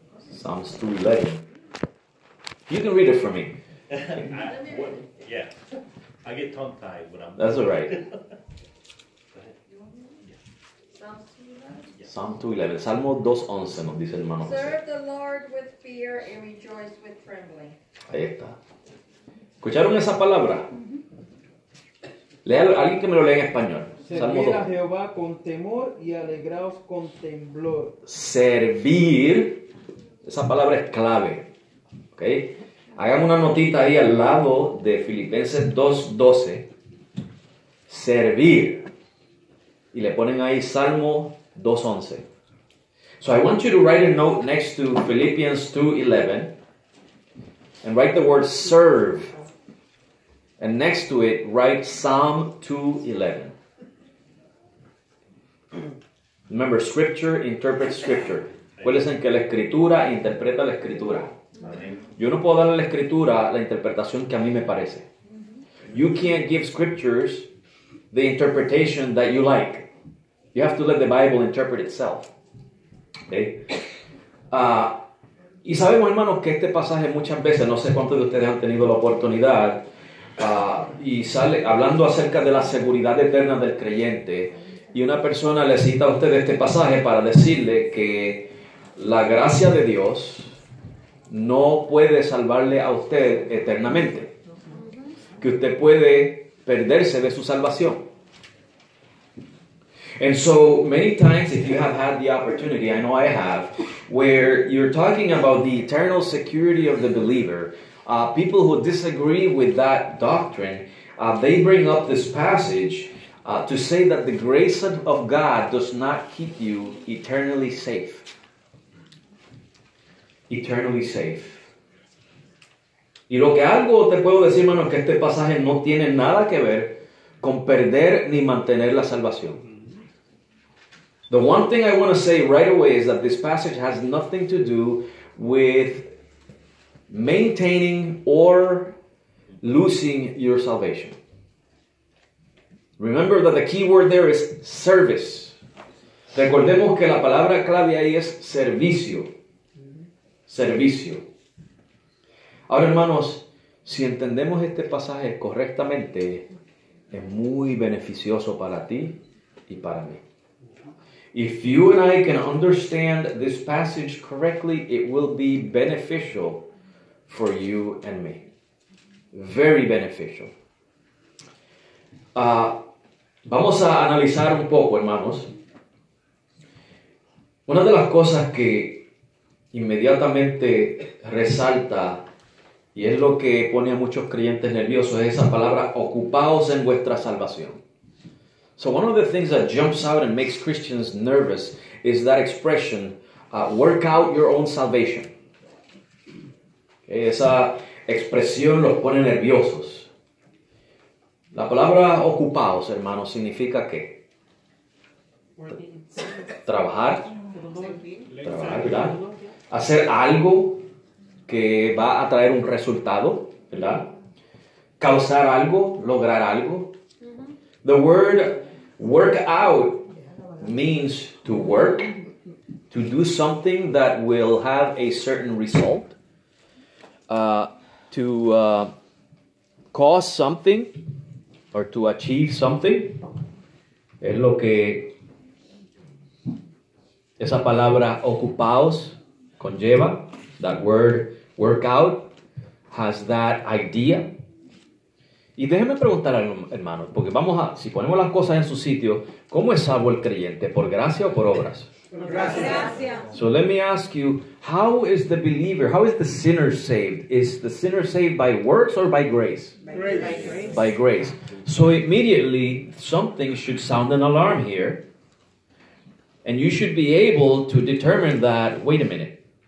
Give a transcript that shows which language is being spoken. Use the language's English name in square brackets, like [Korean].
[English] Psalms 2:11. You can read it for me. Yeah, I get tongue-tied when I'm... That's all right. Psalms 2:11. Psalm 2:11. [Spanish] Salmo 2:11 nos dice el hermano José. [English] Serve the Lord with fear and rejoice with trembling. [Spanish] Ahí está. ¿Escucharon esa palabra? Lea, alguien que me lo lea en español. Salmo Servir a 2. Jehová con temor y alegraos con temblor. Servir. Esa palabra es clave. ¿Ok? Hagan una notita ahí al lado de Filipenses 2:12. Servir. Y le ponen ahí Salmo 2:11. [English] So I want you to write a note next to Philippians 2:11 and write the word serve. And next to it, write Psalm 2:11. Remember, Scripture interprets Scripture. [Spanish] Acuérdense que la Escritura interpreta la Escritura. Yo no puedo darle a la Escritura la interpretación que a mí me parece. [English] You can't give Scriptures the interpretation that you like. You have to let the Bible interpret itself. Okay? [Spanish] Y sabemos, hermanos, que este pasaje muchas veces, no sé cuántos de ustedes han tenido la oportunidad, y sale hablando acerca de la seguridad eterna del creyente, y una persona le cita a usted este pasaje para decirle que la gracia de Dios no puede salvarle a usted eternamente, que usted puede perderse de su salvación. [English] And so many times, if you have had the opportunity, I know I have, where you're talking about the eternal security of the believer, people who disagree with that doctrine, they bring up this passage to say that the grace of God does not keep you eternally safe. Eternally safe. [Spanish] Y lo que algo te puedo decir, hermano, es que este pasaje no tiene nada que ver con perder ni mantener la salvación. [English] The one thing I want to say right away is that this passage has nothing to do with maintaining or losing your salvation. Remember that the key word there is service. [Spanish] Recordemos que la palabra clave ahí es servicio. Servicio. Ahora, hermanos, si entendemos este pasaje correctamente, es muy beneficioso para ti y para mí. [English] If you and I can understand this passage correctly, it will be beneficial for you and me. Very beneficial. [Spanish] Vamos a analizar un poco, hermanos. Una de las cosas que inmediatamente resalta, y es lo que pone a muchos creyentes nerviosos, es esa palabra, ocupaos en vuestra salvación. [English] So one of the things that jumps out and makes Christians nervous is that expression, work out your own salvation. [Spanish] Esa expresión los pone nerviosos. La palabra ocupados, hermanos, significa ¿qué? Trabajar, ¿verdad? Hacer algo que va a traer un resultado, ¿verdad? Causar algo, lograr algo. [English] The word work out means to work, to do something that will have a certain result, to cause something or to achieve something. [Spanish] Es lo que esa palabra ocupaos conlleva. [English] That word work out has that idea. [Spanish] Y déjenme preguntar, hermanos, porque si ponemos las cosas en su sitio, ¿cómo es salvo el creyente? ¿Por gracia o por obras? Por gracia. [English] So let me ask you, how is the believer, how is the sinner saved? Is the sinner saved by works or by grace? By grace. By grace. So immediately, something should sound an alarm here. And you should be able to determine that, wait a minute.